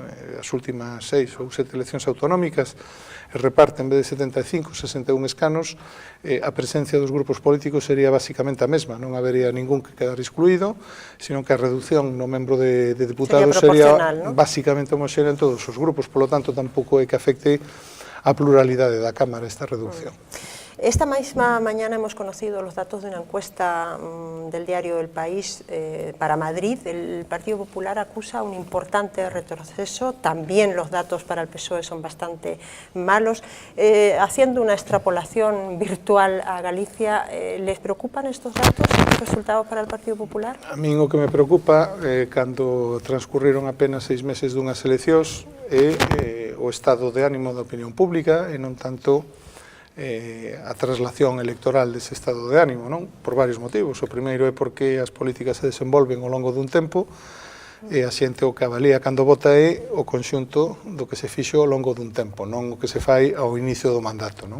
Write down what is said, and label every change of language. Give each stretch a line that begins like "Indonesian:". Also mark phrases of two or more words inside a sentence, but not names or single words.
Galician: As últimas 6 ou 7 eleccións autonómicas reparte en vez de 75, 61 escanos, a presencia dos grupos políticos sería basicamente a mesma, non habería ningún que quedar excluído, sino que a reducción no membro de diputados sería basicamente homoxénea en todos os grupos, polo tanto tampouco é que afecte a pluralidade da Cámara esta reducción.
Spanish: Esta misma mañana hemos conocido los datos de una encuesta del diario El País para Madrid. El Partido Popular acusa un importante retroceso, también los datos para el PSOE son bastante malos. Haciendo una extrapolación virtual a Galicia, ¿les preocupan estos datos, estos resultados para el Partido Popular?
Galician: A min o que me preocupa, cando transcurriron apenas 6 meses dunhas eleccións, é o estado de ánimo da opinión pública e non tanto a traslación electoral dese estado de ánimo, non? Por varios motivos. O primeiro é porque as políticas se desenvolven ao longo dun tempo e a xente o que avalía cando vota é o conxunto do que se fixo ao longo dun tempo, non o que se fai ao inicio do mandato, non?